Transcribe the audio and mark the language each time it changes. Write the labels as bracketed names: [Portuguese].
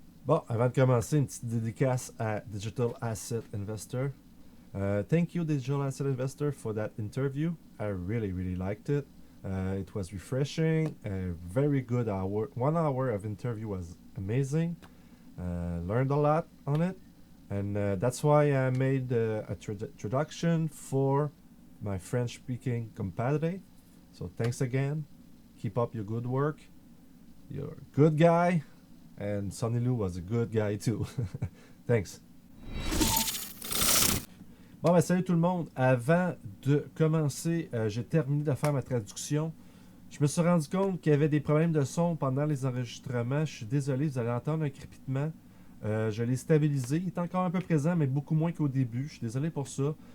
[French] Bon, avant de commencer, une petite dédicace à Digital Asset Investor. [English] Thank you, Digital Asset Investor, for that interview. I really, really liked it. It was refreshing, a very good hour. 1 hour of interview was amazing. Learned a lot on it, and that's why I made a introduction for my French-speaking compadre. So thanks again. Keep up your good work. You're a good guy, and Sonny Lou was a good guy too. Thanks. [French] Bon, ben salut tout le monde. Avant de commencer, j'ai terminé de faire ma traduction. Je me suis rendu compte qu'il y avait des problèmes de son pendant les enregistrements. Je suis désolé, vous allez entendre un crépitement. Je l'ai stabilisé. Il est encore un peu présent, mais beaucoup moins qu'au début. Je suis désolé pour ça.